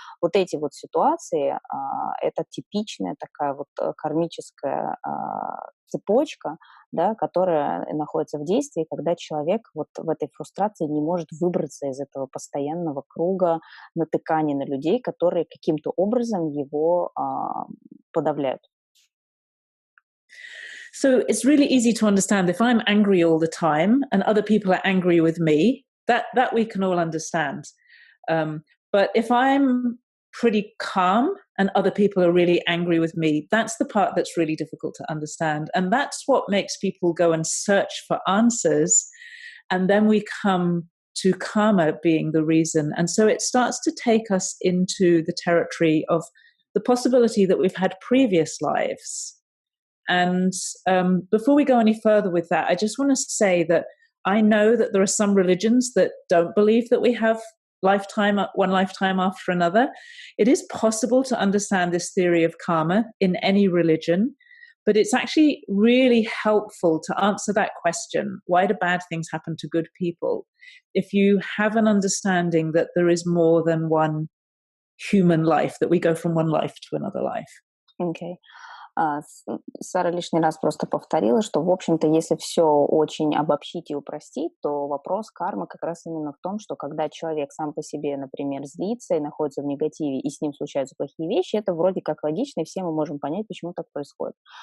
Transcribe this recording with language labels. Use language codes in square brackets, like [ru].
[ru] Вот эти вот ситуации, это типичная такая вот кармическая цепочка, да, которая находится в действии, когда человек вот в этой фрустрации не может выбраться из этого постоянного круга натыкания на людей, которые каким-то образом его подавляют. [en] So it's really easy to understand if I'm angry all the time and other people are angry with me, that we can all understand. But if I'm pretty calm and other people are really angry with me, that's the part that's really difficult to understand. And that's what makes people go and search for answers. And then we come to karma being the reason. And so it starts to take us into the territory of the possibility that we've had previous lives. And before we go any further with that, I just want to say that I know that there are some religions that don't believe that we have one lifetime after another. It is possible to understand this theory of karma in any religion, but it's actually really helpful to answer that question, why do bad things happen to good people, if you have an understanding that there is more than one human life, that we go from one life to another life. Okay. [ru] Сара лишний раз просто повторила, что, в общем-то, если все очень обобщить и упростить, то вопрос кармы как раз именно в том, что когда человек сам по себе, например, злится и находится в негативе, и с ним случаются плохие вещи, это вроде как логично, и все мы можем понять, почему так происходит.